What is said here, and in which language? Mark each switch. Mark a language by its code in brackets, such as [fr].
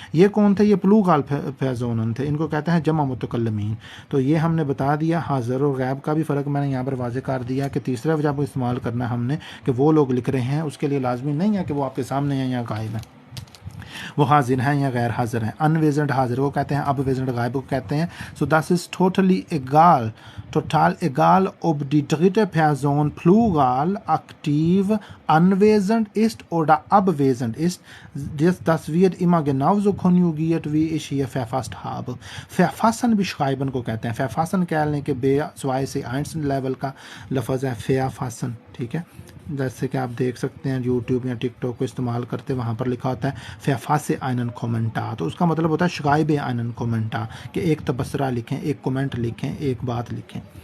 [hi] ये कौन थे, ये प्लूगाल फैज़ोनन थे, इनको कहते हैं जमा मुतकल्लिमीन। तो ये हमने बता दिया। हाज़िर और गैब का भी फ़र्क मैंने यहाँ पर वाज़े कर दिया कि तीसरा जब इस्तेमाल करना हमने कि वो लोग लिख रहे हैं, उसके लिए लाजमी नहीं है कि वो आपके सामने हैं या गायब हैं, वो हाजिर हैं या गैर हाजिर हैं। अनवेजेंट हाजिर को कहते हैं, अब वेजेंट गायब को कहते हैं। [de] सो दस इज टोटली egal, total egal ob die dritte Person Plural aktiv anwesend ist oder abwesend ist. Das wird immer genauso konjugiert, wie ich hier verfasst habe. [hi] Verfassen beschreiben को कहते हैं। verfassen कहने के बे 2 से 1 लेवल का लफ्ज़ है verfassen। ठीक है, जैसे कि आप देख सकते हैं यूट्यूब या टिकटॉक को इस्तेमाल करते, वहाँ पर लिखा होता है [de] फ़ासे आइनन कोमेंटा, [hi] तो उसका मतलब होता है [de] शगाइब आइनन कोमेंटा, [hi] कि एक तबसरा लिखें, एक कमेंट लिखें, एक बात लिखें।